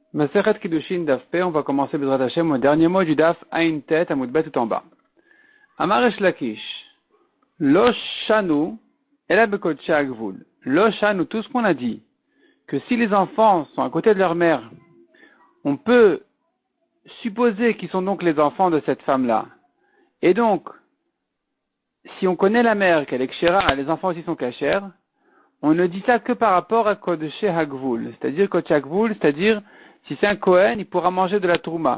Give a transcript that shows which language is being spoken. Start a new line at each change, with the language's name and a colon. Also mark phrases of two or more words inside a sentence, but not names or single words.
French: Masechet Kiddushin Daf P, on va commencer
Hebrew: בעזרת השם
French: au dernier mot du
Hebrew: דף עין טית עמוד בית
French: tout en bas.
Hebrew: אמר ריש לקיש, לא שנו אלא בקדשי הגבול. לא שנו,
French: tout ce qu'on a dit, que si les enfants sont à côté de leur mère, on peut supposer qu'ils sont donc les enfants de cette femme-là. Et donc, si on connaît la mère, qu'elle est Kshera, les enfants aussi sont Kasher, on ne dit ça que par rapport à
Hebrew: קודש הגבול,
French: c'est-à-dire
Hebrew: קודש הגבול,
French: c'est-à-dire si c'est un Kohen, il pourra manger de la Trouma.